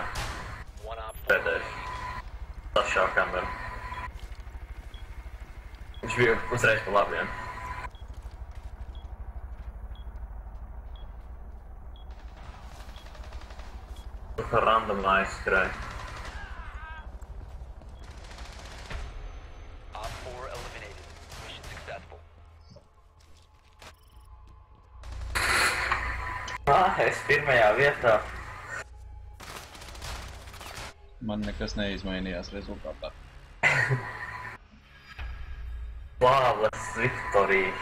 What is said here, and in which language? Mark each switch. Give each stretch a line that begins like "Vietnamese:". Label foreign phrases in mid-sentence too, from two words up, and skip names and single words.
English: One Op 4.
Latvian: Pēdējais. Tas šā kamera. Viņš bija uzreiz pa labiem. Tu kā random aizskrēja.
English: Op 4 eliminated. Mission successful.
Latvian: Es pirmajā vietā. Man nekas neizmainījās rezultātā.
English: Flawless victory.